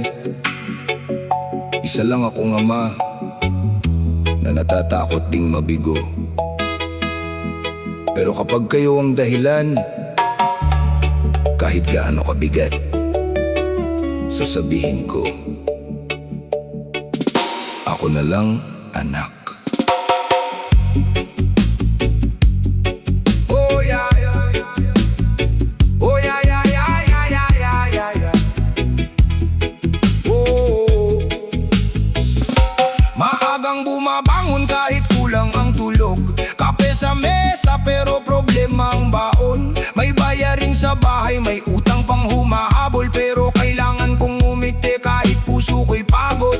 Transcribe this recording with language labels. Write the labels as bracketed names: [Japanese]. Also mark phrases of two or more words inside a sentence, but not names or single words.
[Filipino] Isa lang akong ama na natatakot ding mabigo. Pero kapag kayo ang dahilan, kahit gaano kabigat, sasabihin ko, ako na lang, anak. [English] Oh yeah, yeah, yeah, yeah. Oh yeah, yeah, yeah, yeah, yeah, yeah, yeah, yeah. Oh. [Filipino] Maagang bumabangon kahit kulang ang tulog. Kape sa mesa pero problema ang baon. May bayarin sa bahay, may utang pang humahabol, pero kailangan kong umiti kahit puso ko'y pagod.